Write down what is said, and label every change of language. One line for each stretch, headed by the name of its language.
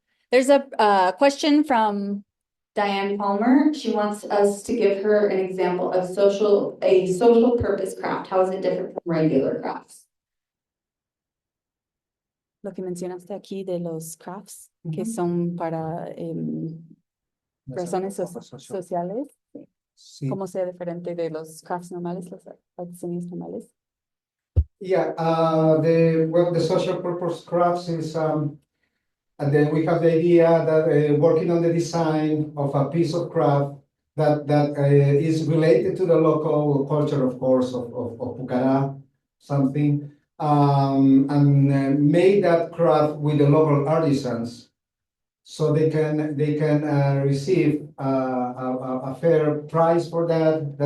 English: There's a question from Diane Palmer. She wants us to give her an example of a social purpose craft. How is it different from regular crafts?
Spanish: Lo que mencionaste aquí de los crafts, que son para razones sociales, Sí. ¿cómo sea diferente de los crafts normales, las artesanías normales?
English: Yeah, the social purpose crafts is and then we have the idea that working on the design of a piece of craft that is related to the local culture, of course, of Pucará, something, and made that craft with the local artisans, so they can receive a fair price for that.